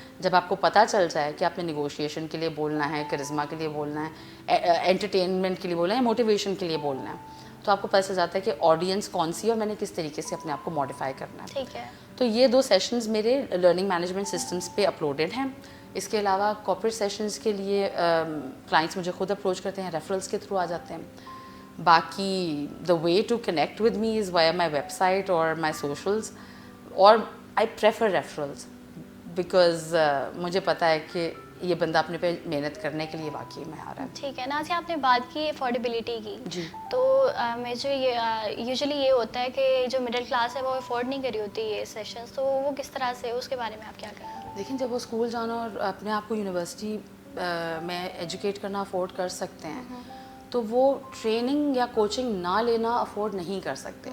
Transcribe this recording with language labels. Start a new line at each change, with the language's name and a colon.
Urdu: جب آپ کو پتہ چل جائے کہ آپ نے نیگوشیشن کے لیے بولنا ہے, کرزما کے لیے بولنا ہے, انٹرٹینمنٹ کے لیے بولنا ہے, موٹیویشن کے لیے بولنا ہے, تو آپ کو پتہ چل جاتا ہے کہ آڈینس کون سی ہے اور میں نے کس طریقے سے اپنے آپ کو ماڈیفائی کرنا ہے. ٹھیک ہے. تو یہ 2 سیشنز میرے لرننگ مینجمنٹ سسٹمز پہ اپلوڈیڈ ہیں. اس کے علاوہ کارپوریٹ سیشنز کے لیے کلائنٹس مجھے خود اپروچ کرتے ہیں, ریفرلس کے تھرو آ جاتے ہیں.
English: باقی the way to connect with me is via my website or my socials, or I prefer referrals because
Urdu: مجھے پتہ ہے کہ یہ بندہ اپنے پہ محنت کرنے کے لیے واقعی معیار ہے. ٹھیک ہے. نازیہ, آپ نے بات کی افورڈیبلٹی کی, جی, تو مجھے یوزلی یہ ہوتا ہے کہ جو مڈل کلاس ہے وہ افورڈ نہیں کری ہوتی یہ سیشنز, تو وہ کس طرح سے, اس کے بارے میں آپ کیا کہیں گے؟ دیکھیں, جب وہ اسکول جانا اور اپنے آپ کو یونیورسٹی میں ایجوکیٹ کرنا افورڈ کر سکتے ہیں, تو وہ ٹریننگ یا کوچنگ نہ لینا افورڈ نہیں کر سکتے.